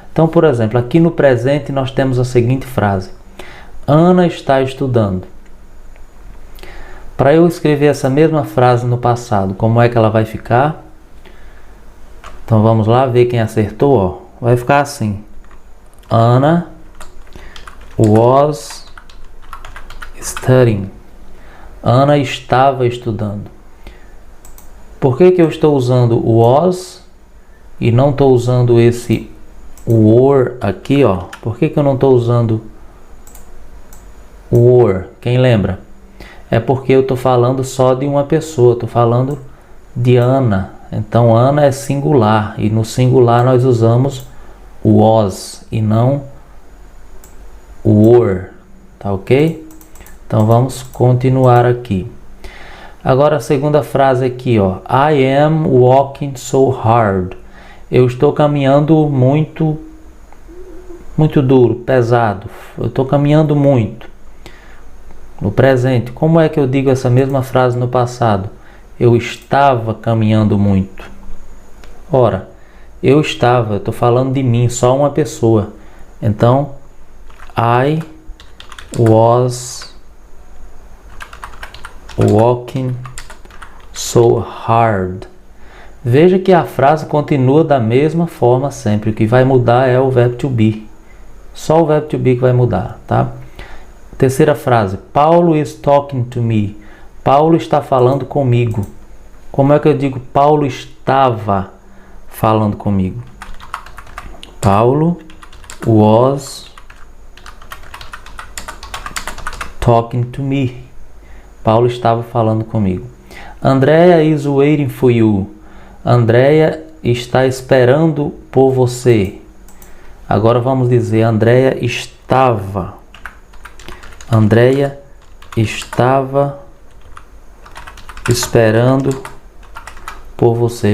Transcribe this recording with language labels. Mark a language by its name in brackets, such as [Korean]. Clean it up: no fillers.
[Portuguese] Então, por exemplo, aqui no presente nós temos a seguinte frase: Ana está estudando. Para eu escrever essa mesma frase no passado, como é que ela vai ficar? Então vamos lá ver quem acertou, ó. Vai ficar assim: [English] Anna was studying. [Portuguese] Ana estava estudando. Por que eu estou usando o was e não estou usando esse were aqui, ó? Por que eu não estou usando o were? Quem lembra? É porque eu estou falando só de uma pessoa, estou falando de Ana. Então Ana é singular e no singular nós usamos o was e não o were, tá ok? Então vamos continuar aqui. Agora a segunda frase aqui, ó. [English] I am walking so hard. [Portuguese] Eu estou caminhando muito duro, pesado. Eu estou caminhando muito. No presente, como é que eu digo essa mesma frase no passado? Eu estava caminhando muito. Ora, eu estou falando de mim, só uma pessoa. Então, [English] I was walking so hard. [Portuguese] Veja que a frase continua da mesma forma sempre. O que vai mudar é o verbo to be. Só o verbo to be que vai mudar, tá? Terceira frase. [English] Paulo is talking to me. [Portuguese] Paulo está falando comigo. Como é que eu digo Paulo estava falando comigo? [English] Paulo was talking to me. [Portuguese] Paulo estava falando comigo. [English] Andrea is waiting for you. [Portuguese] Andrea está esperando por você. Agora vamos dizer Andrea estava. Andrea estava esperando por você.